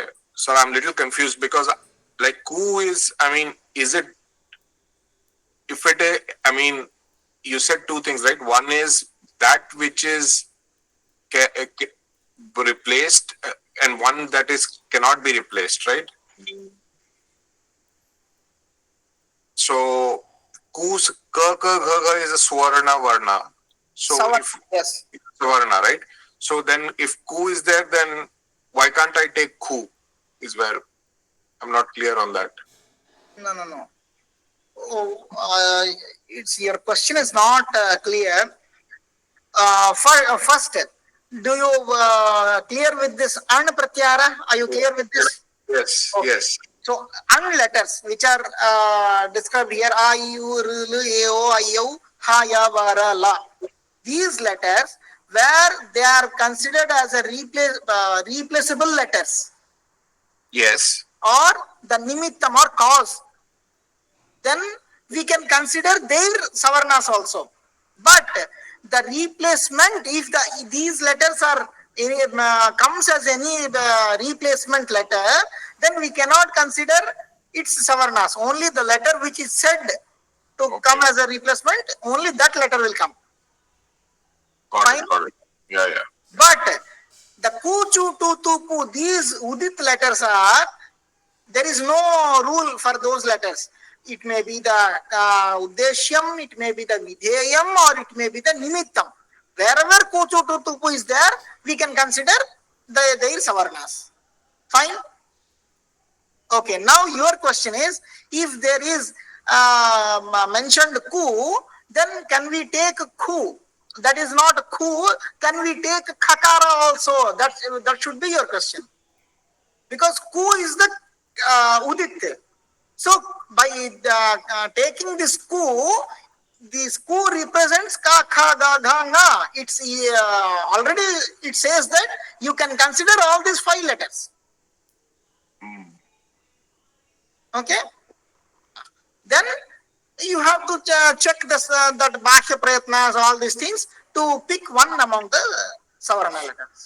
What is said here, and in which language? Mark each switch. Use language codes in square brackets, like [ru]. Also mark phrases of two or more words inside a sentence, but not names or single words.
[en] So I'm a little confused because like ku is, I mean, is it, if it, I mean, you said two things, right? One is that which is replaced and one that is cannot be replaced, right? So ku's [sa] क क घ घ [en] is a [sa] स्वर्ण वर्ण. [en] So if Yes. swarna, right? So then if ku is there, then why can't I take ku? Is where I'm not clear on that. No. Oh, it's your question is not clear. First, do you clear with this an pratyahara? Are you clear with this? Yes, Okay. yes. So an letters which are described here, a, I, [sa] उ, ऋ, ऌ, ए, ओ, ऐ, औ, ह, य, व, र, ल. [en] These letters, where they are considered as a replaceable letters, Yes. or the nimittam or cause, then we can consider their savarnas also. But the replacement, if these letters are comes as any replacement letter, then we cannot consider its savarnas. Only the letter which is said to come as a replacement, only that letter will come. Got it. Yeah. But the ku, [sa] चु, टु, तु, पु, [en] these udit letters are, there is no rule for those letters. It may be the uddeshyam, it may be the vidheyam, or it may be the nimittam. Wherever ku, [sa] चु, टु, तु, पु [en] is there, we can consider their savarnas. Fine? Okay, now your question is, if there is mentioned ku, then can we take ku? That is not ku, can we take khakara also? That should be your question. Because ku is the udit. So by taking this ku represents [sa] क, ख, ग, घ, ङ. [en] It's already it says that you can consider all these 5 letters. Okay. Then you have to check this, that [sa] भाष्य प्रयत्नाः, [en] all these things, to pick one among the Savarna letters.